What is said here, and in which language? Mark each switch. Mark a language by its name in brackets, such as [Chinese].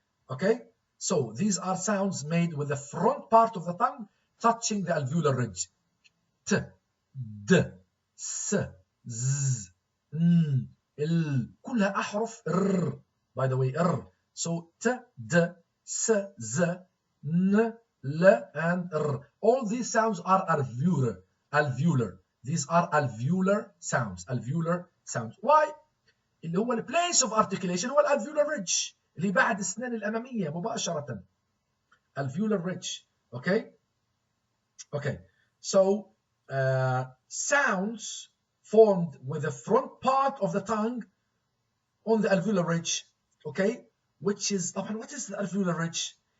[English] okay, so these are sounds made with the front part of the tongue touching the alveolar ridge. [Arabic] ت د س ز ن ال كلها أحرف ر [English] by the way [Arabic] ر. [English] so ت د س ز ن ل and r. all these sounds are alveolar. These are alveolar sounds. [Arabic] Why؟ اللي هو place of articulation هو alveolar ridge اللي بعد الأسنان الأمامية مباشرة. [English] alveolar ridge. okay, so sounds formed with the front part of the tongue on the alveolar ridge, okay, which is what is the alveolar ridge?